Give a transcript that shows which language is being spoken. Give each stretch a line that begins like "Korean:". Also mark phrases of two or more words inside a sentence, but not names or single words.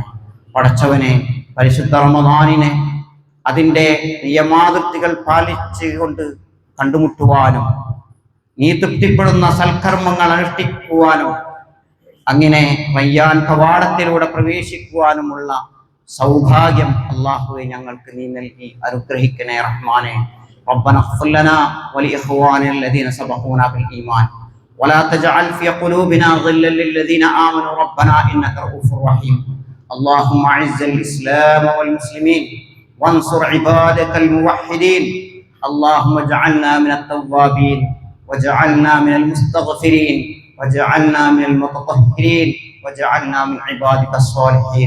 Malayalam: പടച്ചവനെ, പരിശുദ്ധ റമളാനിനെ അതിൻ്റെ നിയമാതിർത്തികൾ പാലിച്ചുകൊണ്ട് കണ്ടുമുട്ടുവാനും നീ തൃപ്തിപ്പെടുന്ന സൽക്കർമ്മങ്ങൾ അനുഷ്ഠിക്കുവാനും അങ്ങനെ റയ്യാൻ കവാടത്തിലൂടെ പ്രവേശിക്കുവാനുമുള്ള സൗഭാഗ്യം അല്ലാഹുവേ ഞങ്ങൾക്ക് നീ നൽകി അനുഗ്രഹിക്കണേ റഹ്മാനെ.
Arabic: ربنا اغفر لنا ولإخواننا الذين سبقونا بالإيمان ولا تجعل في قلوبنا غلا للذين آمنوا ربنا إنك رؤوف رحيم. اللهم أعز الإسلام والمسلمين وانصر عبادك الموحدين. اللهم اجعلنا من التوابين واجعلنا من المستغفرين واجعلنا من المتطهرين واجعلنا من عبادك الصالحين.